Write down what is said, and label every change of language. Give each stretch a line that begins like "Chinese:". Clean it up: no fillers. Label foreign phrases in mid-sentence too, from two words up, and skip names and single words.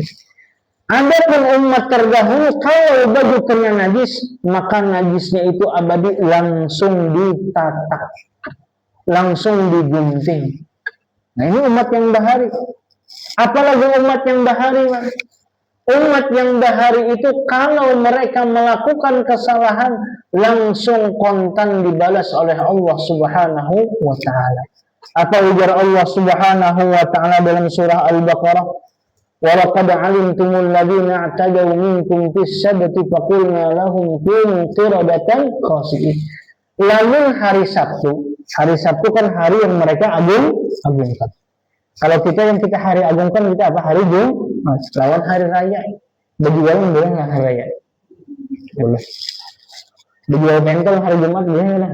Indonesian: Adapun umat terdahulu, kalau baju kena najis, maka najisnya itu abadi, langsung ditatak, langsung digunting. Nah ini umat yang bahari. Apalagi umat yang bahari, umat yang bahari itu kalau mereka melakukan kesalahan, langsung kontan dibalas oleh Allah
Arabic: سبحانه وتعالى.
Indonesian: Apa ujar Allah
Arabic: سبحانه وتعالى
Indonesian: dalam surah Al-Baqarah?
Arabic: وَلَقَدْ عَلِمْتُمُ الَّذِينَ اعْتَدَوْا مِنْكُمْ فِي السَّبْتِ فَقُلْنَا لَهُمْ كُونُوا قِرَدَةً خَاسِئِينَ.
Indonesian: Lalu hari Sabtu kan hari yang mereka agungkan. Kalau kita yang kita hari agungkan, kita apa? Hari Jumat, lawan hari raya. Berjual boleh nggak hari raya? Boleh. Berjual bengkel hari Jumat boleh nggak?